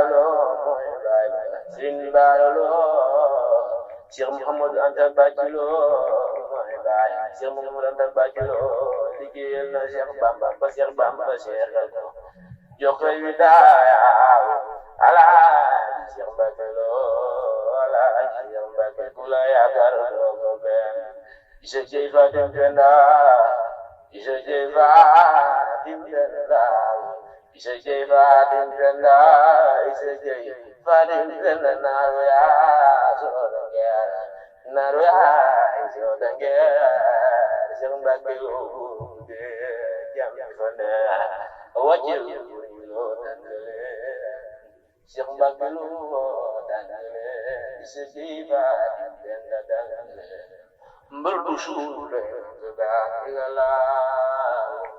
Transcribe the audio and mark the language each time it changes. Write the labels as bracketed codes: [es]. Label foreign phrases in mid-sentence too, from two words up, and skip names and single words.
[wo] Lo baay Sëriñ Bara Lo Cheikh Mouhamadou Anta Bathie Lo baay Cheikh Mouhamadou Anta Bathie Lo liggéeyal na Cheikh Bamba ba Cheikh Bamba seexal ko jox ko wilaaya Alaaji Cheikh Mbacke Lo Alaaji Cheikh Mbacke ku la yaakaar doo ko benn isa jey faatim fenda isa jey faatim fenda isa jey faatim fenda isa jey faatim fenda naaru yaa soo dangeer naaru yaa soo dangeer Cheikh Mbacke Lo jam fane wajil lo dandale Cheikh Mbacke Lo dandale isa jey faatim fenda dandale mbër du suul [ar] لا إله